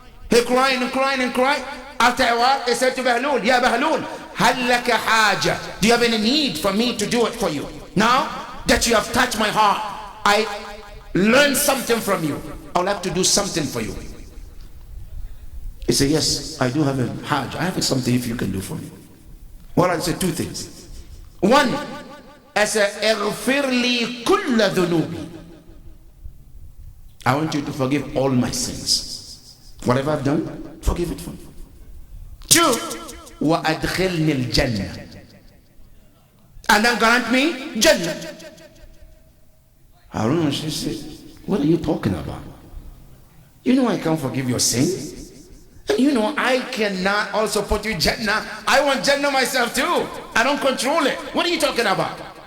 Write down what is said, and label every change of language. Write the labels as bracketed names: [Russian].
[English] He crying and crying and crying. After a while, he said to Bahlul, Ya Bahlul, [Arabic] hal laka haja. [English] Do you have any need for me to do it for you? Now that you have touched my heart, I learned something from you. I'll have to do something for you. He said, yes, I do have a hajj. I have something if you can do for me. Well, I said two things. One, I said, [Arabic] اغفر لي كل ذنوبي. [English] I want you to forgive all my sins. Whatever I've done, forgive it for me. Two, [Arabic] وأدخلني الجنة. [English] And then grant me Jannah. Harun al-Rashid said, what are you talking about? You know I can't forgive your sin. And you know I cannot also put you Jannah. I want Jannah myself too. I don't control it. What are you talking about?